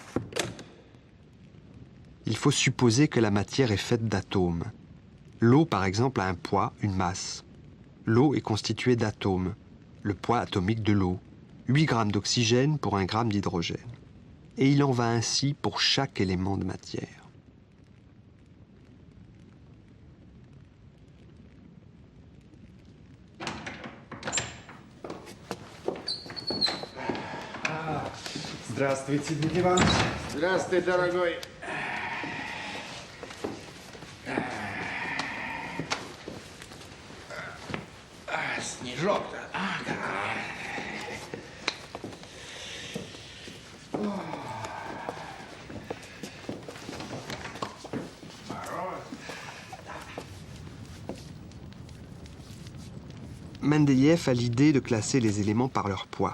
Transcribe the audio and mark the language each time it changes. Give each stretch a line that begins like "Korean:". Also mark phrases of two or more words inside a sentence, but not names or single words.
French: Il faut supposer que la matière est faite d'atomes. L'eau, par exemple, a un poids, une masse. L'eau est constituée d'atomes, le poids atomique de l'eau, 8 grammes d'oxygène pour 1 gramme d'hydrogène. Et il en va ainsi pour chaque élément de matière.
Russian: Здравствуйте, Дмитрий Иванович. Здравствуй, дорогой. Снежок-то.
French: Mendeleïev a l'idée de classer les éléments par leur poids.